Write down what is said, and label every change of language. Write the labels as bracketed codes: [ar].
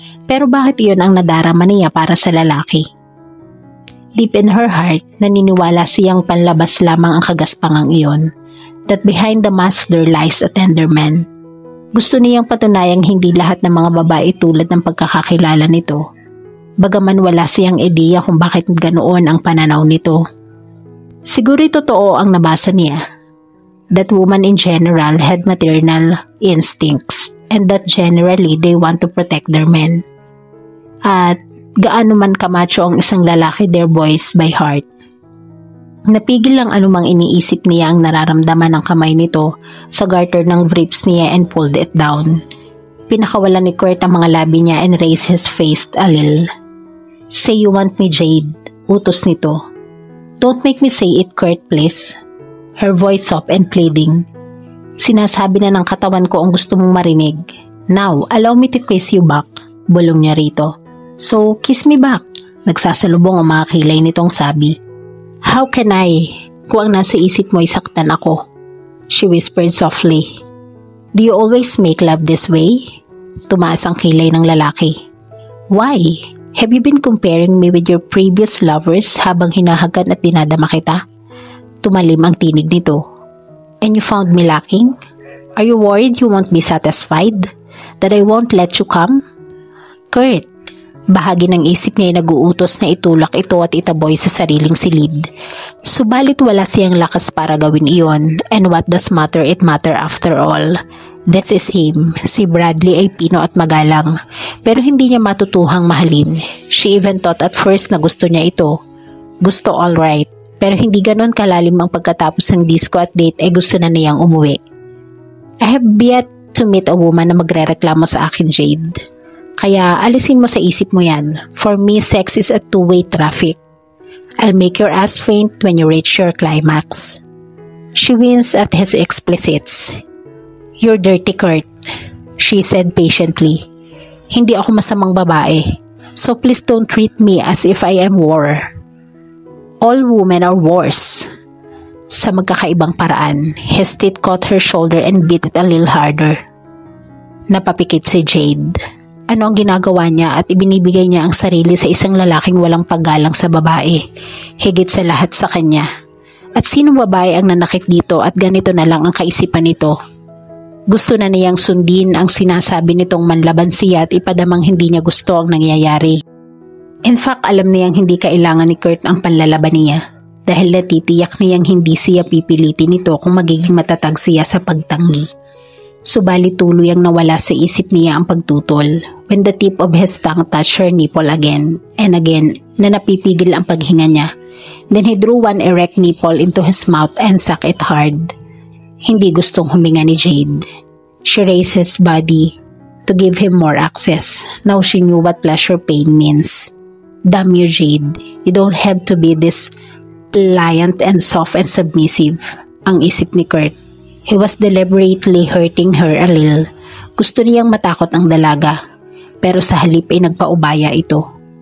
[tl] Pero bakit iyon ang nadarama niya para sa lalaki? [en] Deep in her heart, [tl] naniniwala siyang panlabas lamang ang kagaspangang iyon, [en] that behind the mask there lies a tender man. [tl] Gusto niyang patunayang hindi lahat ng mga babae tulad ng pagkakakilala nito, bagaman wala siyang ideya kung bakit ganoon ang pananaw nito. Siguro totoo ang nabasa niya, [en] that women in general had maternal instincts and that generally they want to protect their men. [tl] At gaano man kamacho ang isang lalaki, [en] their boys by heart. [tl] Napigil lang anumang iniisip niya ang nararamdaman ng kamay nito sa garter ng briefs niya [en] and pulled it down. [tl] Pinakawalan ni Kurt ang mga labi niya [en] and raised his face a little. Say you want me, Jade, [tl] utos nito. [en] Don't make me say it, Kurt, please. Her voice soft and pleading. [tl] Sinasabi na ng katawan ko ang gusto mong marinig. [en] Now, allow me to kiss you back, [tl] bulong niya rito. [en] So, kiss me back. [tl] Nagsasalubong ang mga kilay nitong sabi. [en] How can I? [tl] Kung ang nasa isip mo ay saktan ako. [en] She whispered softly. Do you always make love this way? [tl] Tumaas ang kilay ng lalaki. [en] Why? Have you been comparing me with your previous lovers [tl] habang hinahagan at dinadama kita? Tumalim ang tinig nito. [en] And you found me lacking? Are you worried you won't be satisfied? That I won't let you come? [tl] Kurt, bahagi ng isip niya ay nag-uutos na itulak ito at itaboy sa sariling silid. Subalit wala siyang lakas para gawin iyon, [en] and what does matter, it matter after all. This is him. [tl] Si Bradley ay pino at magalang, pero hindi niya matutuhang mahalin. [en] She even thought at first [tl] na gusto niya ito. Gusto [en] all right, [tl] pero hindi ganon kalalim ang pagkatapos ng disco at date ay gusto na niyang umuwi. [en] I have yet to meet a woman [tl] na magrereklamo sa akin, [en] Jade. [tl] Kaya alisin mo sa isip mo yan. [en] For me, sex is a two-way traffic. I'll make your ass faint when you reach your climax. She winced at his explicits. You're dirty, Kurt, she said patiently. [tl] Hindi ako masamang babae, [en] so please don't treat me as if I am war. All women are wars. [tl] Sa magkakaibang paraan, [en] his teeth caught her shoulder and beat it a little harder. [tl] Napapikit si Jade. Ano ang ginagawa niya at ibinibigay niya ang sarili sa isang lalaking walang paggalang sa babae, higit sa lahat sa kanya. At sinong babae ang nanakit dito at ganito na lang ang kaisipan nito? Gusto na niyang sundin ang sinasabi nitong manlaban siya at ipadamang hindi niya gusto ang nangyayari. [en] In fact, [tl] alam niyang hindi kailangan ni Kurt ang panlalaban niya dahil natitiyak niyang hindi siya pipilitin nito kung magiging matatag siya sa pagtanggi. Subalit tuloy ang nawala sa isip niya ang pagtutol [en] when the tip of his tongue touched her nipple again and again [tl] na napipigil ang paghinga niya. [en] Then he drew one erect nipple into his mouth and sucked it hard. [tl] Hindi gustong huminga ni Jade. [en] She raised his body to give him more access. Now she knew what pleasure pain means. Damn you, Jade. You don't have to be this pliant and soft and submissive, [tl] ang isip ni Kurt. [en] He was deliberately hurting her a little. [tl] Gusto niyang matakot ang dalaga, pero sa halip ay nagpaubaya ito.